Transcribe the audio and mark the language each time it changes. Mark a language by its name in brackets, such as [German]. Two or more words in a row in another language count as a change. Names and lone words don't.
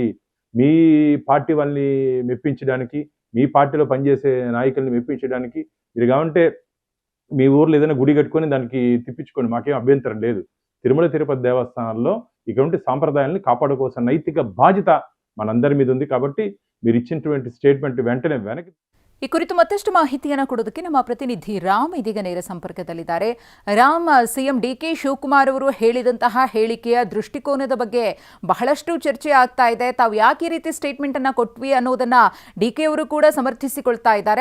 [Telugu] మీ పార్టీ వాళ్ళని మెప్పించడానికి, మీ పార్టీలో పనిచేసే నాయకుల్ని మెప్పించడానికి మీరు కావంటే మీ ఊర్లో ఏదైనా గుడి కట్టుకొని దానికి తిప్పించుకోండి, మాకేం అభ్యంతరం లేదు. తిరుమల తిరుపతి దేవస్థానాల్లో ఇటువంటి సాంప్రదాయాల్ని కాపాడుకోవాల్సిన నైతిక బాధ్యత మనందరి మీద ఉంది. కాబట్టి మీరు ఇచ్చినటువంటి స్టేట్మెంట్ వెంటనే వెనక్కి. [Kannada] ಈ ಕುರಿತು ಮತ್ತಷ್ಟು ಮಾಹಿತಿಯನ್ನು ಕೊಡೋದಕ್ಕೆ ನಮ್ಮ ಪ್ರತಿನಿಧಿ ರಾಮ್ ಇದೀಗ ನೇರ ಸಂಪರ್ಕದಲ್ಲಿದ್ದಾರೆ. ರಾಮ್, ಸಿಎಂ ಡಿಕೆ ಶಿವಕುಮಾರ್ ಅವರು ಹೇಳಿದಂತಹ ಹೇಳಿಕೆಯ ದೃಷ್ಟಿಕೋನದ ಬಗ್ಗೆ ಬಹಳಷ್ಟು ಚರ್ಚೆ ಆಗ್ತಾ ಇದೆ. ತಾವು ಯಾಕೆ ಈ ರೀತಿ ಸ್ಟೇಟ್ಮೆಂಟ್ ಅನ್ನ ಕೊಟ್ವಿ ಅನ್ನೋದನ್ನ ಡಿಕೆ ಅವರು ಕೂಡ ಸಮರ್ಥಿಸಿಕೊಳ್ತಾ ಇದ್ದಾರೆ.